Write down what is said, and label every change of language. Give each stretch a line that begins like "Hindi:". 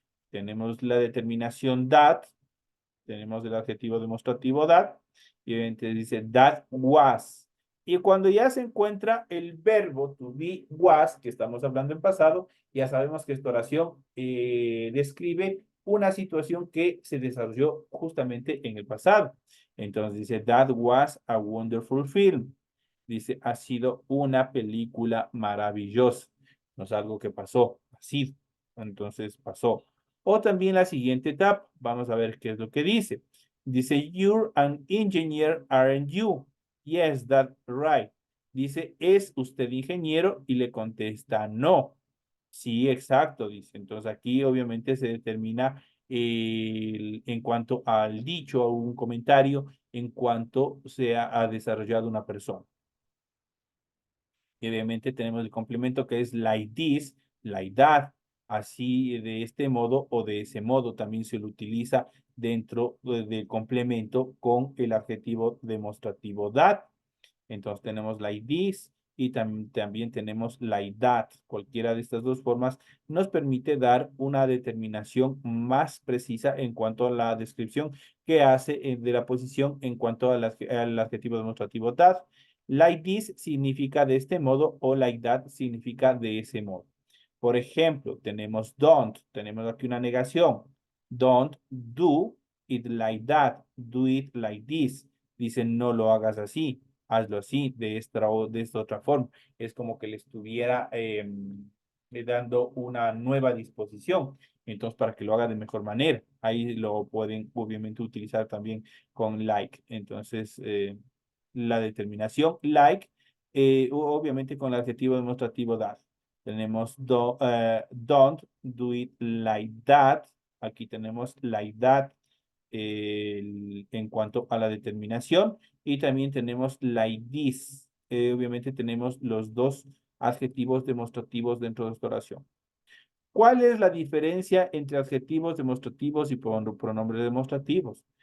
Spanish: Tenemos la determinación that, tenemos el adjetivo demostrativo that, y obviamente dice that was. Y cuando ya se encuentra el verbo to be was, que estamos hablando en pasado, ya sabemos que esta oración describe una situación que se desarrolló justamente en el pasado. Entonces dice,
English: that was a wonderful film.
Spanish: Dice, ha sido una película maravillosa. No es algo que pasó, ha sido. Entonces pasó. O también la siguiente etapa, vamos a ver qué es lo que dice. Dice,
English: you're an engineer, aren't you? Yes, that's right.
Spanish: Dice, ¿es usted ingeniero? Y le contesta, no. Sí, exacto, dice. Entonces aquí obviamente se determina en cuanto al dicho o un comentario en cuanto se ha desarrollado una persona. Y obviamente tenemos el complemento que es like this, like that, así de este modo o de ese modo también se lo utiliza dentro del complemento con el adjetivo demostrativo that. Entonces tenemos like this y también tenemos like that. Cualquiera de estas dos formas nos permite dar una determinación más precisa en cuanto a la descripción que hace de la posición en cuanto al adjetivo demostrativo that. Like this significa de este modo o like that significa de ese modo. Por ejemplo, tenemos don't, tenemos aquí una negación.
English: Don't do it like that, do it like this.
Spanish: Dicen no lo hagas así, hazlo así, de esta otra forma. Es como que le estuviera dando una nueva disposición. Entonces, para que lo haga de mejor manera, ahí lo pueden obviamente utilizar también con like. Entonces, la determinación like, obviamente con el adjetivo demostrativo that. Tenemos
English: don't do it like that.
Spanish: Aquí tenemos like that en cuanto a la determinación. Y también tenemos like this. Obviamente tenemos los dos adjetivos demostrativos dentro de esta oración. ¿Cuál es la diferencia entre adjetivos demostrativos y pronombres demostrativos?